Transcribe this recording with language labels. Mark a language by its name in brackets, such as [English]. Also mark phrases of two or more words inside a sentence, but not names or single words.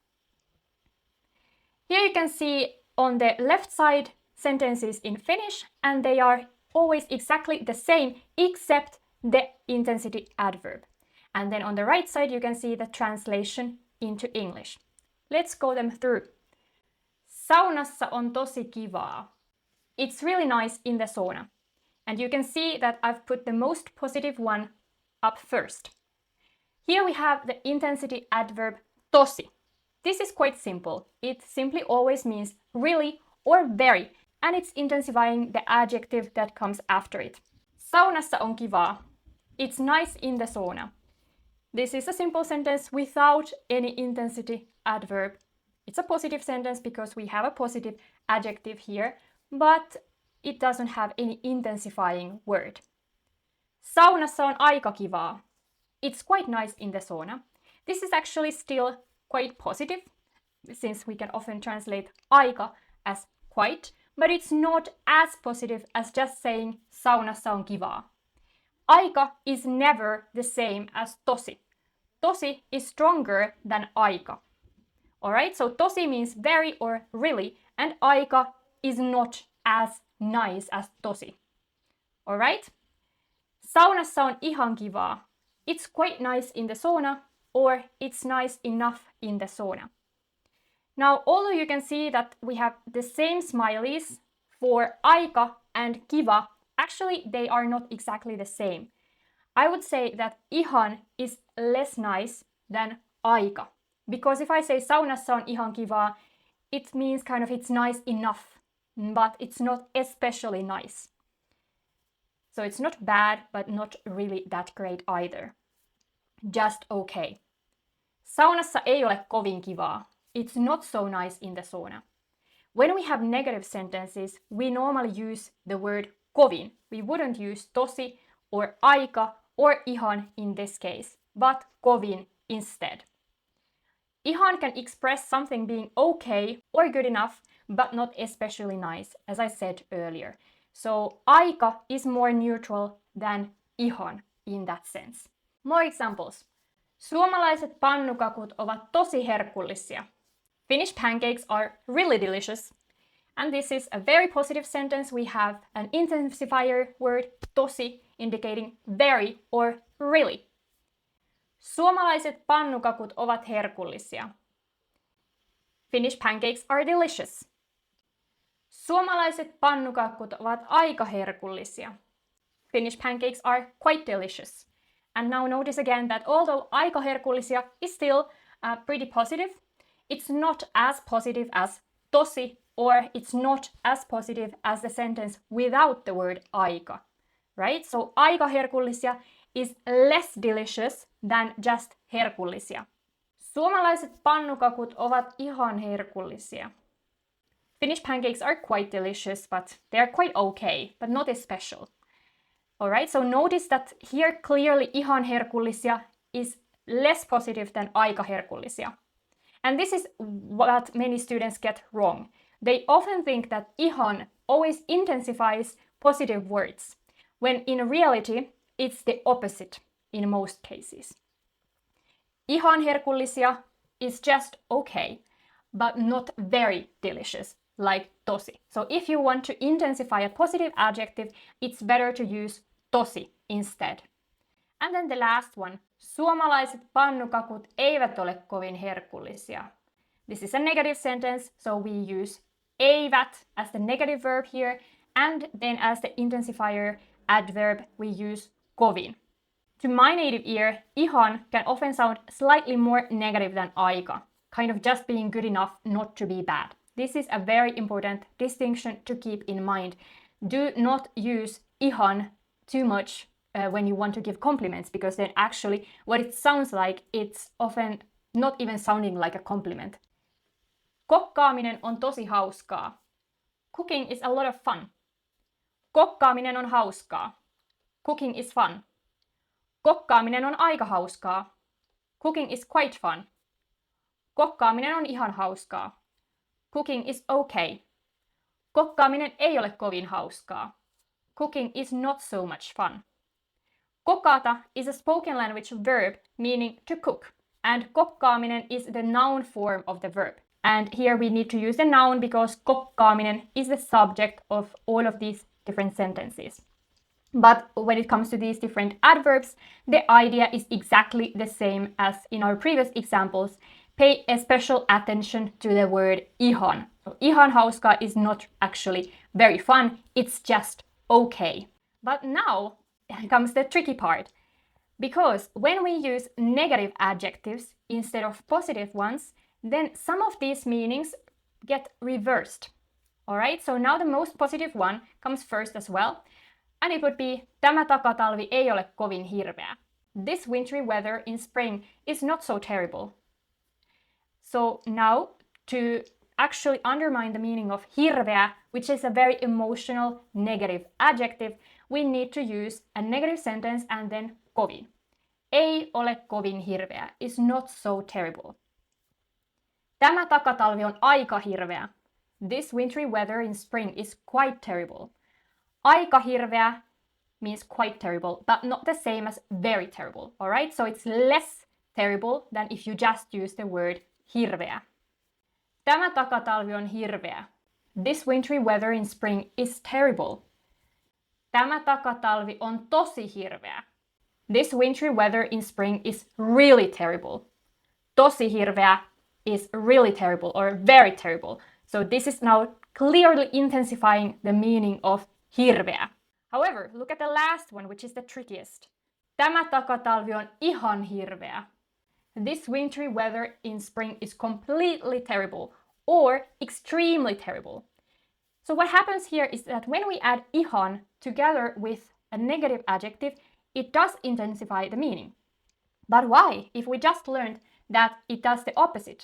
[English] Here you can see on the left side sentences in Finnish, and they are always exactly the same except the intensity adverb. And then on the right side, you can see the translation into English. Let's go them through. [Finnish] Saunassa on tosi kivaa. [English] It's really nice in the sauna. And you can see that I've put the most positive one up first. Here we have the intensity adverb tosi. This is quite simple. It simply always means really or very, and it's intensifying the adjective that comes after it. [Finnish] Saunassa on kivaa. [English] It's nice in the sauna. This is a simple sentence without any intensity adverb. It's a positive sentence because we have a positive adjective here, but it doesn't have any intensifying word. [Finnish] Saunassa on aika kivaa. [English] It's quite nice in the sauna. This is actually still quite positive, since we can often translate aika as quite, but it's not as positive as just saying [Finnish] saunassa on kivaa. [English] Aika is never the same as tosi. Tosi is stronger than aika. Alright, so tosi means very or really, and aika is not as nice as tosi. [Finnish] Alright? Saunassa on ihan kivaa. [English] It's quite nice in the sauna, or it's nice enough in the sauna. Now, although you can see that we have the same smileys for aika and kiva, actually they are not exactly the same. I would say that ihan is less nice than aika. Because if I say [Finnish] saunassa on ihan kivaa, [English] it means kind of it's nice enough, but it's not especially nice. So it's not bad, but not really that great either. Just okay. [Finnish] Saunassa ei ole kovin kivaa. [English] It's not so nice in the sauna. When we have negative sentences, we normally use the word kovin. We wouldn't use tosi or aika or ihan in this case, but kovin instead. Ihan can express something being okay or good enough, but not especially nice, as I said earlier. So aika is more neutral than ihan in that sense. More examples. [Finnish] Suomalaiset pannukakut ovat tosi herkullisia. [English] Finnish pancakes are really delicious. And this is a very positive sentence. We have an intensifier word, tosi, indicating very or really. [Finnish] Suomalaiset pannukakut ovat herkullisia. [English] Finnish pancakes are delicious. [Finnish] Suomalaiset pannukakut ovat aika herkullisia. [English] Finnish pancakes are quite delicious. And now notice again that although [Finnish] aika herkullisia [English] is still pretty positive, it's not as positive as tosi, or it's not as positive as the sentence without the word aika, right? So [Finnish] aika herkullisia [English] is less delicious than just herkullisia. [Finnish] Suomalaiset pannukakut ovat ihan herkullisia. [English] Finnish pancakes are quite delicious, but they're quite okay, but not as special. Alright, so notice that here clearly [Finnish] ihan herkullisia [English] is less positive than [Finnish] aika herkullisia. [English] And this is what many students get wrong. They often think that ihan always intensifies positive words, when in reality it's the opposite in most cases. [Finnish] Ihan herkullisia [English] is just okay, but not very delicious, like tosi. So if you want to intensify a positive adjective, it's better to use tosi instead. And then the last one. [Finnish] Suomalaiset pannukakut eivät ole kovin herkullisia. [English] This is a negative sentence, so we use eivät as the negative verb here, and then as the intensifier, adverb, we use kovin. To my native ear, Ihan can often sound slightly more negative than Aika, kind of just being good enough not to be bad. This is a very important distinction to keep in mind. Do not use Ihan too much when you want to give compliments, because then actually what it sounds like, it's often not even sounding like a compliment. [Finnish] Kokkaaminen on tosi hauskaa. [English] Cooking is a lot of fun. [Finnish] Kokkaaminen on hauskaa. [English] Cooking is fun. [Finnish] Kokkaaminen on aika hauskaa. [English] Cooking is quite fun. [Finnish] Kokkaaminen on ihan hauskaa. [English] Cooking is okay. [Finnish] Kokkaaminen ei ole kovin hauskaa. [English] Cooking is not so much fun. Kokata is a spoken language verb meaning to cook, and kokkaaminen is the noun form of the verb. And here we need to use the noun because kokkaaminen is the subject of all of these different sentences. But when it comes to these different adverbs, the idea is exactly the same as in our previous examples. Pay a special attention to the word ihan. So, [Finnish] ihan hauskaa [English] is not actually very fun, it's just okay. But now comes the tricky part. Because when we use negative adjectives instead of positive ones, then some of these meanings get reversed. Alright, so now the most positive one comes first as well. And it would be, [Finnish] tämä takatalvi ei ole kovin hirveä. [English] This wintry weather in spring is not so terrible. So now, to actually undermine the meaning of hirveä, which is a very emotional negative adjective, we need to use a negative sentence and then kovin. [Finnish] Ei ole kovin hirveä [English] is not so terrible. [Finnish] Tämä takatalvi on aika hirveä. [English] This wintry weather in spring is quite terrible. [Finnish] Aika hirveä [English] means quite terrible, but not the same as very terrible, alright? So it's less terrible than if you just use the word hirveä. [Finnish] Tämä takatalvi on hirveä. [English] This wintry weather in spring is terrible. [Finnish] Tämä takatalvi on tosi hirveä. [English] This wintry weather in spring is really terrible. [Finnish] Tosi hirveä [English] is really terrible or very terrible. So this is now clearly intensifying the meaning of hirveä. However, look at the last one, which is the trickiest. [Finnish] Tämä takatalvi on ihan hirveä. [English] This wintry weather in spring is completely terrible or extremely terrible. So what happens here is that when we add ihan together with a negative adjective, it does intensify the meaning. But why, if we just learned that it does the opposite?